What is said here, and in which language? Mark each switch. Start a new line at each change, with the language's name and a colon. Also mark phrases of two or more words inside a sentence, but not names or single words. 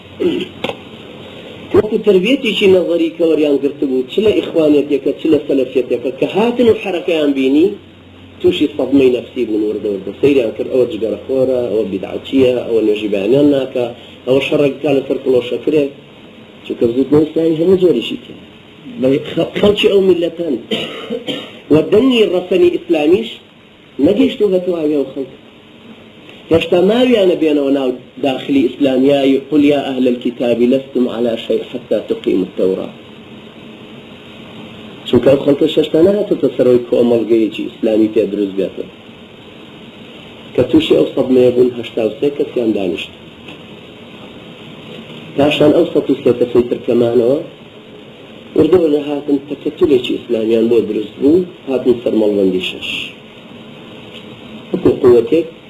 Central Kurdish: وەکو تربیەتێکی نەظەری کە وەریان گرتبوو چ لە ئیخوانیەتێکە چ لە سەلەفیەتێکە کە هاتن و حەرەکەیان بینی تووشی سەدمەی نەفسی بوون وردەوردە سەیریان کرد ئەوە جگەرەخۆرە، ئەوە بیدعەتیە، ئەوە نوێژی بەیانیان ناکە، ئەوە شەڕێکا لەسەر کڵۆشەکرێ، چونکە زوودنەوەی ئیسلامی هەموو جۆریشی کرد خەڵکی ئەو میلەتان و دەنگی ڕەسەنی ئیسلامیش نەگەیشتوو بەتەواوی ئەو خەڵک. هێشتا ماویانە بێنەوە ناو داخلی ئیسلامیایی
Arabic: قل یا ئەهل الكتاب لستم على شيء حتى تقيموا التوراة.
Central Kurdish: چونکە ئەو خەڵکە هێشتا نهاتۆتە سەرەوەی کۆمەڵگەیەکی ئیسلامی پێ دروست بێتەوە کە تووشی ئەو سەدمەیە بوون 83 کەسیان دانیشت. پاشان ئەو 103 کەسەی ترکەمانەوە وردەوە هاتن تەکەتولێکی ئیسلامیان بۆ دروست بوو، هاتن سەر مەڵبەندی 6 وەکو قووەتێک.